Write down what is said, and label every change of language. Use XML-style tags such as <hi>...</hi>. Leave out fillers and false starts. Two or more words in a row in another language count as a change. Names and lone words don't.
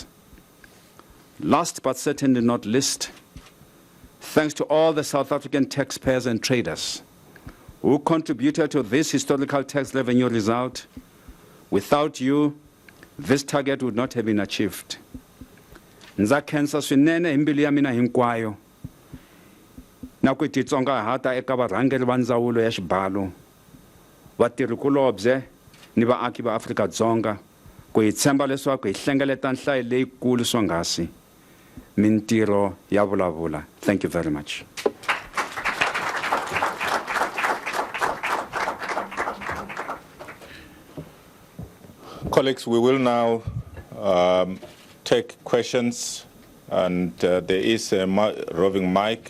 <en>Last but certainly not least, thanks to all the South African taxpayers and traders who contributed to this historical tax revenue result. Without you, this target would not have been achieved.</en> <ts>Ndza khensa swinene hi mbilu ya mina hinkwayo na ku titsongahata eka varhangeri va ndzawulo ya xibalo, vatirhikulobye ni vaaki va Afrika-Dzonga ku hi tshemba leswaku hi hlengeleta nhlayo leyikulu swonghasi. Mintirho ya vulavula.</ts> <en>Thank you very much. Colleagues, we will now take questions, and there is a roving mic.</en>